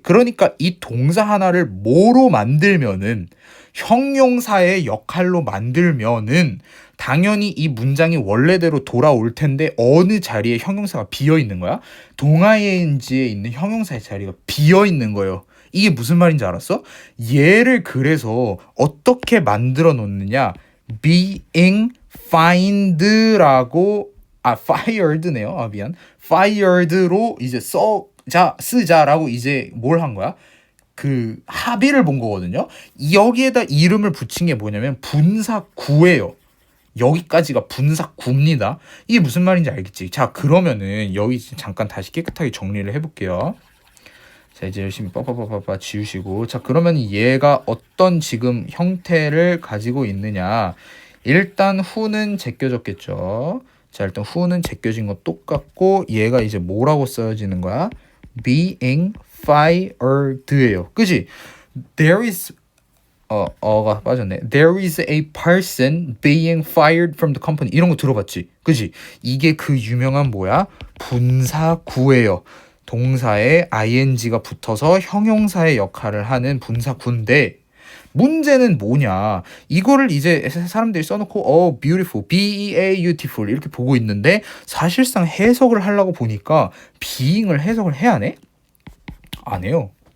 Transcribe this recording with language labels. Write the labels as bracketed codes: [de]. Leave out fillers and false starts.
[ko] 그러니까 이 동사 하나를 뭐로 만들면은 형용사의 역할로 만들면은 당연히 이 문장이 원래대로 돌아올 텐데 어느 자리에 형용사가 비어 있는 거야? 동아인지에 있는 형용사의 자리가 비어 있는 거예요. 이게 무슨 말인지 알았어? 얘를 그래서 어떻게 만들어 놓느냐? [en] being fined [ko] 라고 fired네요. 미안. fired로 이제 쓰자라고 이제 뭘 한 거야? 그 합의를 본 거거든요. 여기에다 이름을 붙인 게 뭐냐면 분사구예요. 여기까지가 분사구입니다. 이게 무슨 말인지 알겠지? 자, 그러면은 여기 잠깐 다시 깨끗하게 정리를 해볼게요. 자, 이제 열심히 빠빠빠빠 지우시고, 자, 그러면 얘가 어떤 지금 형태를 가지고 있느냐? 일단 후는 제껴졌겠죠. 자, 일단 후는 제껴진 거 똑같고 얘가 이제 뭐라고 써지는 거야? [en] being fired예요. [ko] 그지? [en] There is [ko] 가 빠졌네. [en] There is a person being fired from the company. [ko] 이런 거 들어봤지? 그지? 이게 그 유명한 뭐야? 분사구예요. 동사에 ing가 붙어서 형용사의 역할을 하는 분사구인데 문제는 뭐냐? 이거를 이제 사람들이 써놓고 beautiful, beautiful 이렇게 보고 있는데 사실상 해석을 하려고 보니까 being을 해석을 해야 하네? 안 해요.